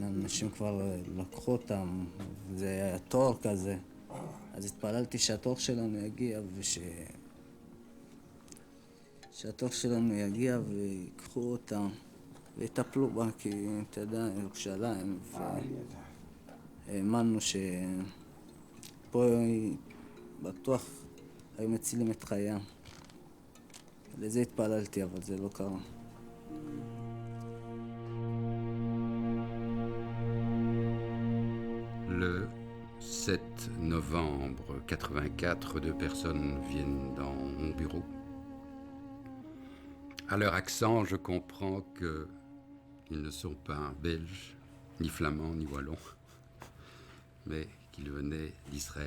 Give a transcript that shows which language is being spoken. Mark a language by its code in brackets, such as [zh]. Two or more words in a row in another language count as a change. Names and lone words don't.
[he] אנשים כבר לקחו אותם, זה היה תור כזה, אז התפללתי שהתור שלנו יגיע שהתור שלנו יגיע ויקחו אותם ויטפלו בה, כי אתה יודע, ירושלים, והאמנו שפה בטוח היו מצילים את חיים. לזה התפללתי, אבל זה לא קרה. [fr] Le 7 novembre 84, deux personnes viennent dans mon bureau. À leur accent, je comprends qu'ils ne sont pas belges, ni flamands, ni wallons, mais qu'ils venaient d'Israël.